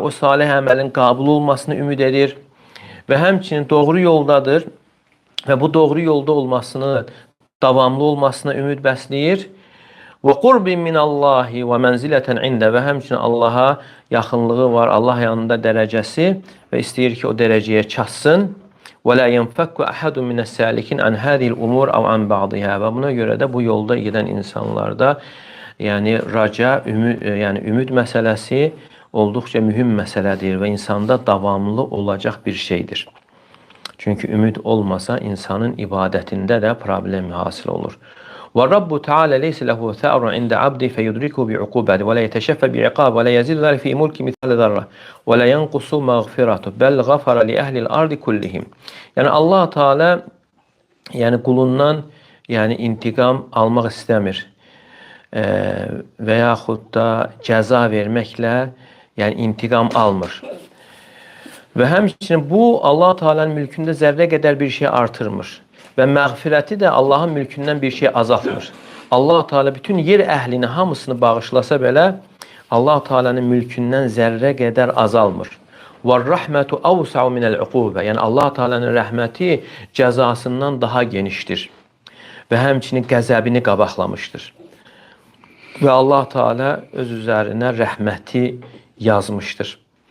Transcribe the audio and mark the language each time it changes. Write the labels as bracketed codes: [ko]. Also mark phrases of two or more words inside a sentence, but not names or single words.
[az] O salih əməlin qəbul olmasını ümid edir və həmçinin doğru yoldadır və bu doğru yolda olmasını, davamlı olmasına ümid bəsləyir. Və [ar] قرب من الله [az] və [ar] منزلة عند [az] və həmçinin Allaha yaxınlığı var. Allah yanında dərəcəsi və istəyir ki, o dərəcəyə çatsın. [ar] وَلَا يَنْفَكُّ أَحَدٌ مِنَ السَّالِكِينَ عَنْ هَذِهِ الْأُمُورِ أَوْ عَنْ بَعْضِهَا. [az] Və buna görə də bu yolda gedən insanlarda yəni raca, ümid məsələsi olduqca mühüm məsələdir və insanda davamlı olacaq bir şeydir. Çünki ümid olmasa insanın ibadətində də problem hasil olur. [ar] وَالرَّبُّ تَعَالَى لَيْسَ لَهُ ثَأْرٌ عِنْدَ عَبْدِهِ فَيُدْرِكُهُ بِعُقُوبَتِهِ وَلَا يَتَشَفَّى بِعِقَابِهِ وَلَا يَزِيدُ ذَلِكَ فِي مُلْكِهِ مِثْقَالَ ذَرَّةٍ وَلَا يَنْقُصُ مَغْفِرَتُهُ بَلْ غَفَرَ لِأَهْلِ الْأَرْضِ كُلِّهِمْ. [az] Yəni Allah Teala yəni qulundan yəni intiqam almaq istəmir və yaxud da cəza verməklə yəni intiqam almır. Və həmçinin bu Allah Teala'nın mülkündə zərrə qədər bir şey artırmır. Və məğfirəti də Allahın mülkündən bir şey azaltmır. Allah Teala bütün yer əhlini hamısını bağışlasa belə Allah Teala'nın mülkündən zərrə qədər azalmır. [ar] وَالرَّحْمَةُ أَوْسَعُ مِنَ الْعُقُوبَةِ. [az] Yəni Allah Teala'nın rəhməti cəzasından daha genişdir və həmçinin qəzəbini qabaqlamışdır. Və Allah Teala öz üzərinə rəhməti yazmışdır.